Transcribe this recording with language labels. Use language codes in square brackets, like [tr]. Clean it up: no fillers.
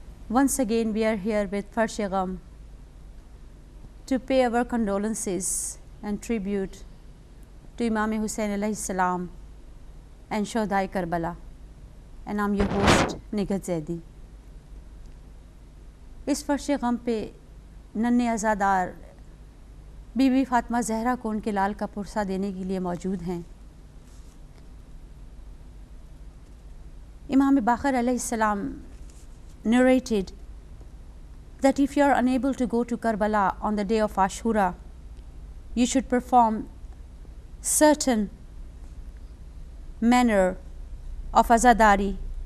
[en] Once again we are here with Farsh Gham to pay our condolences and tribute to Imam Hussain alayhi salam and Shuhadai Karbala, and I'm your host Nighat Zaidi. [ur] اس فرش غم پہ ننھے عزادار be be Fatima Zahra کو ان کے لال کا پرسہ دینے کے لیے موجود ہیں. [en] امام باقر علیہ السلام narrated that if you are unable to go to Karbala on the day of Ashura, you should perform certain manner of azadari.